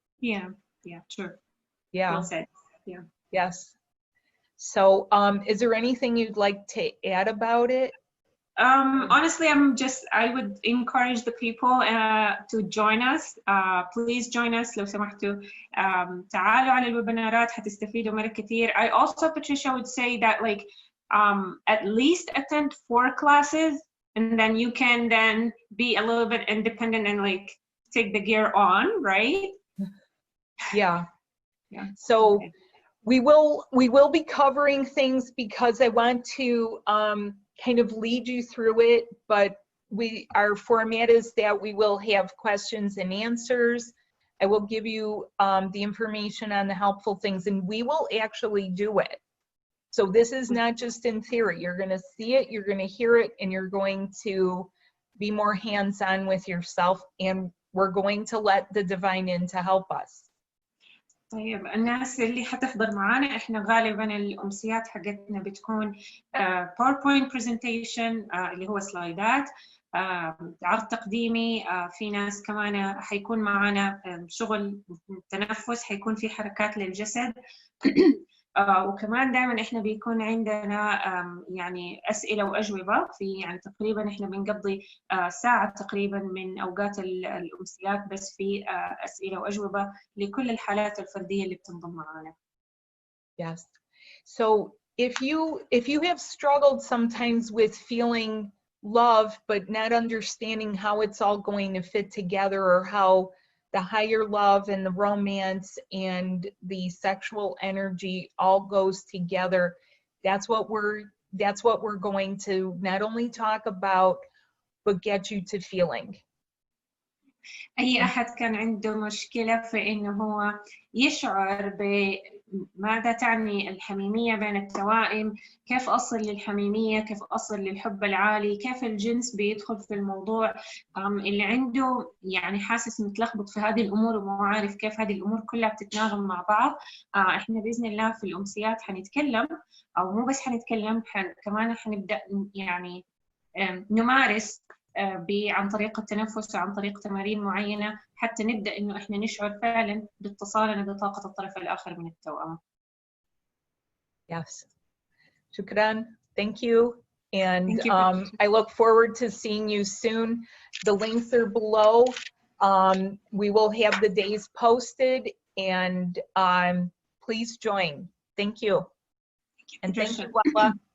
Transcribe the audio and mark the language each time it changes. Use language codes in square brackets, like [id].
[en] Yeah, sure. Yeah. Well said. Yeah. Yes. So is there anything you'd like to add about it? Honestly, I would encourage the people to join us. Please join us [ar] لو سمحتوا. تعالوا على الويبينارات حتستفيدوا مرة كتير. [en] I also, Patricia, would say that like at least attend 4 classes, and then you can then be a little bit independent and like take the gear on, right? Yeah. Yeah. So we will be covering things because I want to kind of lead you through it, but our format is that we will have questions and answers. I will give you the information on the helpful things, and we will actually do it. So this is not just in theory. You're going to see it, you're going to hear it, and you're going to be more hands-on with yourself, and we're going to let the divine in to help us. [ar] طيب الناس اللي حتحضر معانا، احنا غالبا الامسيات حقتنا بتكون PowerPoint presentation اللي هو سلايدات، عرض تقديمي، في ناس كمان حيكون معانا شغل تنفس، حيكون في حركات للجسد. وكمان دائما احنا بيكون عندنا يعني اسئله واجوبه، في يعني تقريبا احنا بنقضي ساعه تقريبا من اوقات الامسيات بس في اسئله واجوبه لكل الحالات الفرديه اللي بتنضم معانا. [en] Yes. So if you have struggled sometimes with feeling love but not understanding how it's all going to fit together, or how the higher love and the romance and the sexual energy all goes together, that's what we're going to not only talk about but get you to feeling. [ar] أي أحد كان عنده مشكلة في إنه هو يشعر بماذا تعني الحميمية بين التوائم، كيف أصل للحميمية، كيف أصل للحب العالي، كيف الجنس بيدخل في الموضوع، اللي عنده يعني حاسس متلخبط في هذه الأمور ومو عارف كيف هذه الأمور كلها بتتناغم مع بعض، إحنا بإذن الله في الأمسيات حنتكلم، أو مو بس حنتكلم، كمان حنبدأ يعني نمارس عن طريق التنفس وعن طريق تمارين معينة حتى نبدأ إنه إحنا نشعر فعلاً باتصالنا بطاقة الطرف الآخر من التوأم. [en] Yes. Shukran. Thank you. And I look forward to seeing you soon. The links are below. We will have the days posted, and please join. Thank you. And thank you, Wala.